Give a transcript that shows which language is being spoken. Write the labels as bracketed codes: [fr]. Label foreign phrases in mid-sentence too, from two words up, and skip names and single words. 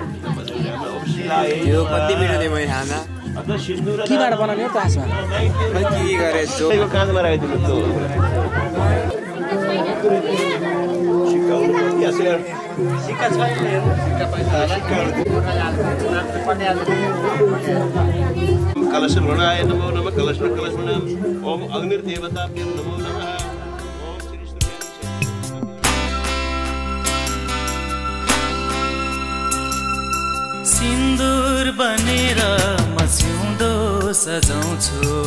[ne] यो कति मिठो दिए मैले खाना केबाट बनाउने हो तासमा मैले के गरे सो काँधमा राखिदिनु त कलश [sa] भ्रणाय नमो नमः कलश ओम अग्निर्देवताभ्यो नमो नमः ओम श्री [ne] सिन्दूर बनेर म सिउँदो सजाउँछु